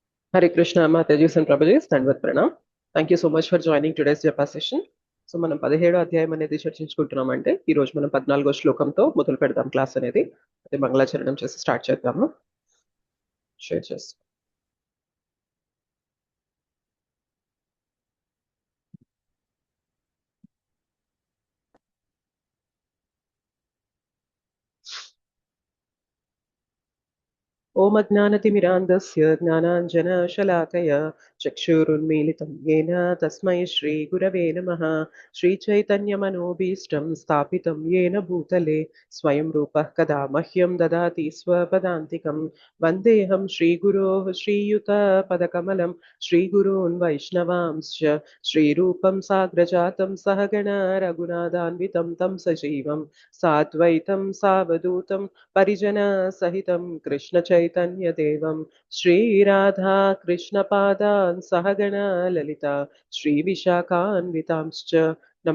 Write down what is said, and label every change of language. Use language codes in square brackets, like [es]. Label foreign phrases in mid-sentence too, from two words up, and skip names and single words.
[en] Hare Krishna, Mataji and Prabhuji, [hi] दण्डवत् प्रणाम. [en] Thank you so much for joining today's Japa session. [te] సో మనం 17వ అధ్యాయం అనేది చర్చించుకుంటున్నామంటే ఈ రోజు మనం 14వ శ్లోకంతో మొదలు పెడదాం క్లాస్ అనేది. అదే మంగళాచరణం చేసి స్టార్ట్ చేద్దాము. షేర్ చేస్తాం. [sa] ఓం అజ్ఞానతిమిరాంధస్య జ్ఞానాంజనశలాకయ చక్షురున్మీలితం येन తస్మై శ్రీగురవే నమః. శ్రీచైతన్యమనోభీష్టం స్థాపితం येन భూతలే స్వయం రూపः కదా మహ్యం దదాతి స్వపదాంతికం. వందేహం శ్రీగురోః శ్రీయుతపదకమలం శ్రీగురూన్ వైష్ణవాంశ్చ శ్రీరూపం సాగ్రజాతం సహగణ రఘునాథాన్వితం తం సజీవం సాద్వైతం సావధూతం పరిజన సహితం కృష్ణ చైతన్య దేవం శ్రీరాధా కృష్ణ పాదాన్ సహగణ లలిత శ్రీ విశాఖాన్వితాంశ్చ నమ.